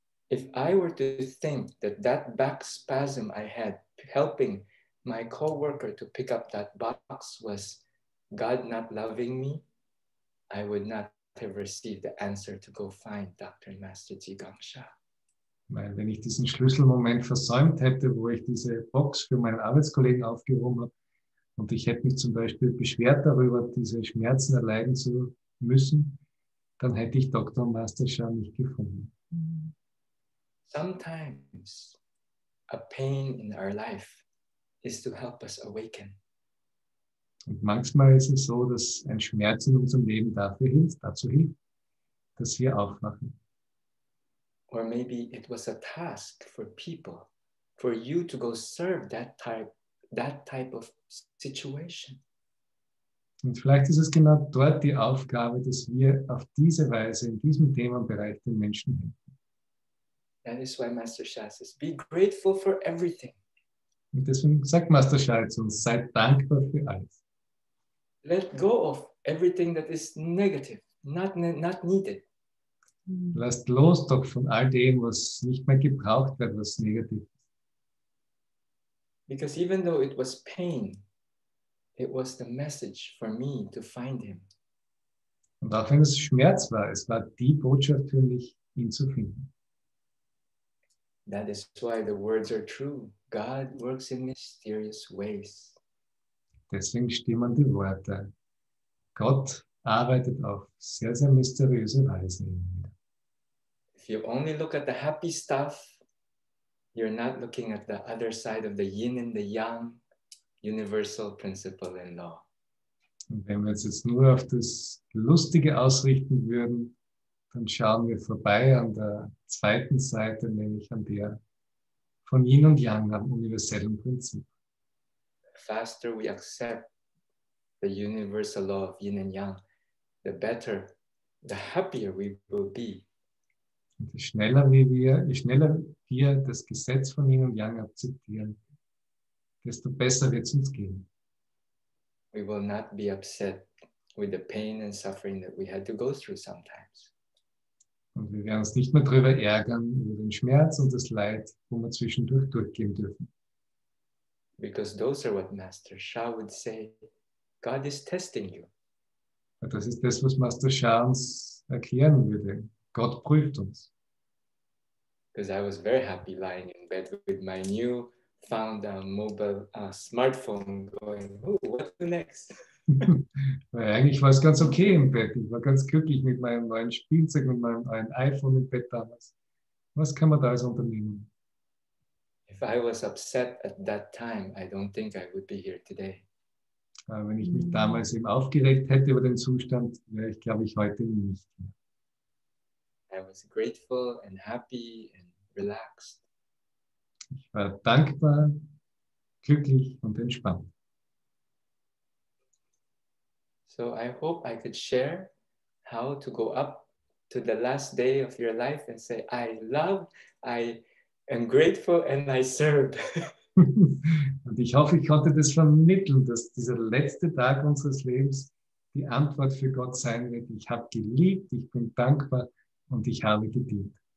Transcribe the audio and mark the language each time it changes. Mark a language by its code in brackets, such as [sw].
[en] If I were to think that back spasm I had helping my coworker to pick up that box was God not loving me, I would not have received the answer to go find Dr. and Master Zhigang Sha. [de] Weil wenn ich diesen Schlüsselmoment versäumt hätte, wo ich diese Box für meinen Arbeitskollegen aufgehoben habe und ich hätte mich zum Beispiel beschwert darüber, diese Schmerzen erleiden zu müssen, dann hätte ich Dr. und Master Sha nicht gefunden. [en] Sometimes a pain in our life is to help us awaken. [de] Und manchmal ist es so, dass ein Schmerz in unserem Leben dazu hilft, dass wir aufwachen. [en] Or maybe it was a task for people, for you to go serve that type of situation. [de] Und vielleicht ist es genau dort die Aufgabe, dass wir auf diese Weise, in diesem Themenbereich den Menschen helfen. [en] That is why Master Sha says, be grateful for everything. [de] Und deswegen sagt Master Sha zu uns, seid dankbar für alles. [en] Let go of everything that is negative, not needed. [de] Lasst los doch von all dem, was nicht mehr gebraucht wird, was negativ ist. [en] Because even though it was pain, it was the message for me to find him. [de] Und auch wenn es Schmerz war, es war die Botschaft für mich, ihn zu finden. [en] That is why the words are true. God works in mysterious ways. [de] Deswegen stimmen die Worte. Gott arbeitet auf sehr, sehr mysteriöse Weise. [en] If you only look at the happy stuff, you're not looking at the other side of the yin and the yang, universal principle and law. [de] Und wenn wir uns jetzt nur auf das Lustige ausrichten würden, dann schauen wir vorbei an der zweiten Seite, nämlich an der von Yin und Yang, am universellen Prinzip. [en] The faster we accept the universal law of yin and yang, the better, the happier we will be. [de] Und je schneller wir das Gesetz von Yin und Yang akzeptieren, desto besser wird es uns gehen. [en] We will not be upset with the pain and suffering that we had to go through sometimes. [de] Und wir werden uns nicht mehr darüber ärgern, über den Schmerz und das Leid, wo wir zwischendurch durchgehen dürfen. [en] Because those are what Master Sha would say, God is testing you. [de] Weil das ist das, was Master Sha uns erklären würde. Gott prüft uns. [en] Because I was very happy lying in bed with my new found mobile smartphone going, oh, what next? [de] Weil eigentlich war es ganz okay im Bett. Ich war ganz glücklich mit meinem neuen Spielzeug, mit meinem neuen iPhone im Bett damals. Was kann man da als unternehmen? [en] If I was upset at that time, I don't think I would be here today. [de] Wenn ich mich damals eben aufgeregt hätte über den Zustand, wäre ich, glaube ich, heute nicht hier. [en] I was grateful and happy and relaxed. [de] Ich war dankbar, glücklich und entspannt. [en] So I hope I could share how to go up to the last day of your life and say, I love, I am grateful and I serve. [de] Und ich hoffe, ich konnte das vermitteln, dass dieser letzte Tag unseres Lebens die Antwort für Gott sein wird. Ich habe geliebt, ich bin dankbar und ich habe gedient.